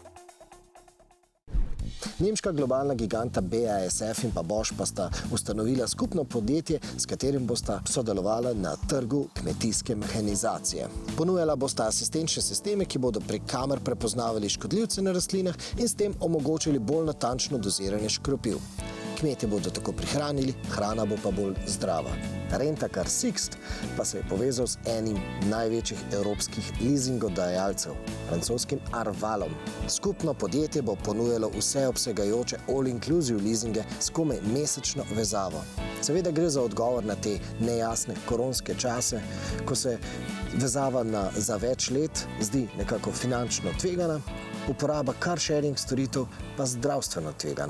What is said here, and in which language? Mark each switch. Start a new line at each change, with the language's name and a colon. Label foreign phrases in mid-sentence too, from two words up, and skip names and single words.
Slovenian: Nemška globalna giganta BASF in pa Bosch pa sta ustanovila skupno podjetje, s katerim bosta sodelovala na trgu kmetijske mehanizacije. Ponujala bosta asistenčne sisteme, ki bodo prek kamer prepoznavali škodljivce na rastlinah in s tem omogočili bolj natančno doziranje škropiv. Kmetje bodo tako prihranili, hrana bo pa bolj zdrava. Rent-a-car Sixt pa se je povezal z enim največjih evropskih leasingodajalcev, francoskim Arvalom. Skupno podjetje bo ponujalo vseobsegajoče all-inclusive leasinge s komaj mesečno vezavo. Seveda gre za odgovor na te nejasne koronske čase, ko se vezava za več let zdi nekako finančno tvegana, uporaba car-sharing storitev pa zdravstveno tvegana.